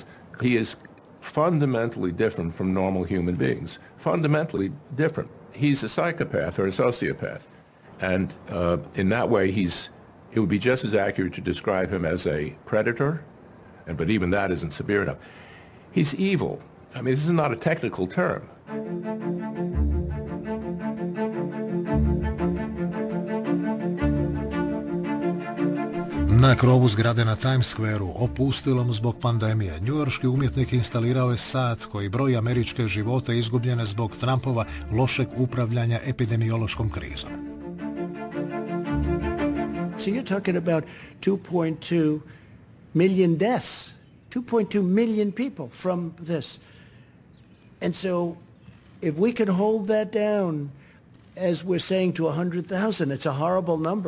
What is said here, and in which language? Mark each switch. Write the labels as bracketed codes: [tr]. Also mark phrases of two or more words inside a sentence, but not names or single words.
[en] He is fundamentally different from normal human beings. Fundamentally different. He's a psychopath or a sociopath. And in that way, it would be just as accurate to describe him as a predator, but even that isn't severe enough. He's evil. I mean, this is not a technical term. [hr] Na krovu zgrade na Times Square-u, opustilom zbog pandemije, njujorški umjetnik instalirao je sat koji broji američke živote izgubljene zbog Trumpova lošeg upravljanja epidemiološkom krizom. [en] So you're talking about 2.2 million deaths, 2.2 million people from this. And so if we can hold that down, as we're saying, to 100,000, it's a horrible number.